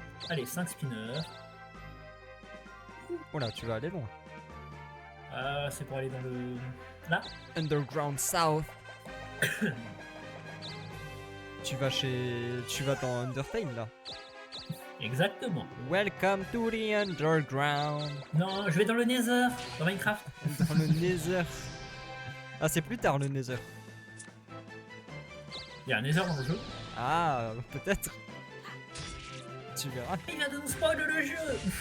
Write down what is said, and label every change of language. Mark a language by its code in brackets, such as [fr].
[fr] Allez, 5 spinners. Oh là, tu vas aller loin. C'est pour aller dans le... Là. Underground South. Tu vas dans Undertale là. Exactement. [en] Welcome to the underground. [fr] Non, je vais dans le Nether, dans Minecraft. Dans le Nether. Ah, c'est plus tard le Nether. Il y a un Nether dans le jeu. Ah, peut-être. Tu verras. Il vient de nous spoil le jeu.